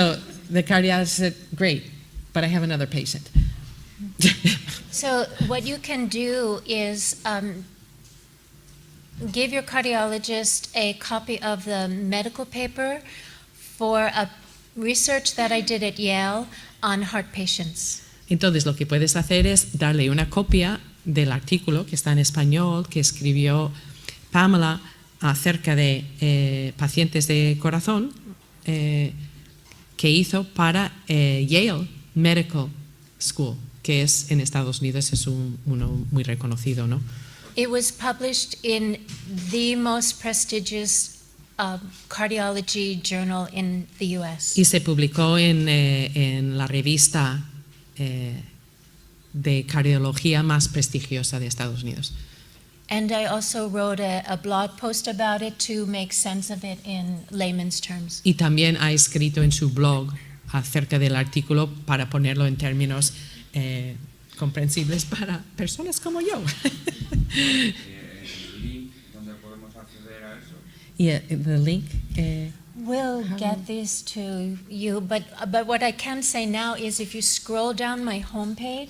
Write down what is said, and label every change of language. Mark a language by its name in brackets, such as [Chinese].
[English] So the cardiologist said, great, but I have another patient. So what you can do is give your cardiologist a copy of the medical paper for a research that I did at Yale on heart patients. [Spanish] Entonces lo que puedes hacer es darle una copia del artículo que está en español, que escribió Pamela acerca de pacientes de corazón, que hizo para Yale Medical School, que es en Estados Unidos, es uno muy reconocido, ¿no? [English] It was published in the most prestigious cardiology journal in the US. [Spanish] Y se publicó en la revista de cardiología más prestigiosa de Estados Unidos. [English] And I also wrote a blog post about it to make sense of it in layman's terms. [Spanish] Y también ha escrito en su blog acerca del artículo para ponerlo en términos comprensibles para personas como yo. El link donde podemos acceder a eso. [English] Y the link. We'll get these to you, but what I can say now is if you scroll down my homepage,